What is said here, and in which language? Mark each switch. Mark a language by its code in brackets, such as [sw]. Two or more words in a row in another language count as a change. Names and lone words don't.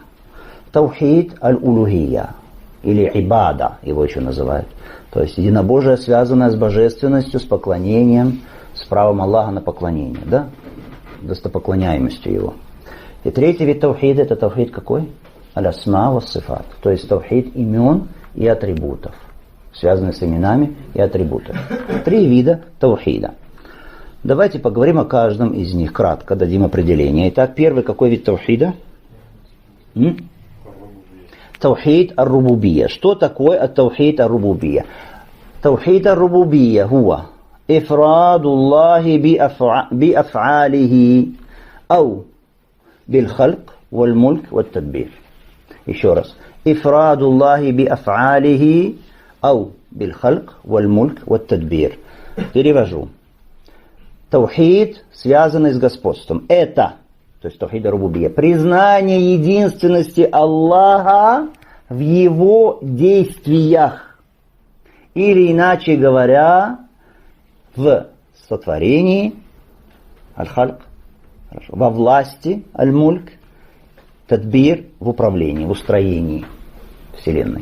[ar] توحيد الألوهية, [ru] или ибада, его еще называют. То есть единобожие, связанное с божественностью, с поклонением, с правом Аллаха на поклонение, да? Достопоклоняемостью Его. И 3-й вид таухида, это таухид какой? [ar] الأسماء والصفات. [ru] То есть таухид имен и атрибутов, связанный с именами и атрибутами. 3 вида таухида. Давайте поговорим о каждом из них кратко, дадим определение. Итак, первый какой вид таухида? [ar] توحيد الربوبية. [ru] Что такое [ar] التوحيد الربوبية? توحيد الربوبية هو إفراد الله بأفعاله أو بالخلق والملك والتدبير. [ru] Еще раз. [ar] إفراد الله بأفعاله أو بالخلق والملك والتدبير. [ru] Перевожу. Таухид, связанный с господством. Это, то есть [ar] توحيد الربوبية, [ru] признание единственности Аллаха в Его действиях. Или, иначе говоря, в сотворении, аль-хальк, во власти, аль-мульк, тадбир, в управлении, в устроении Вселенной.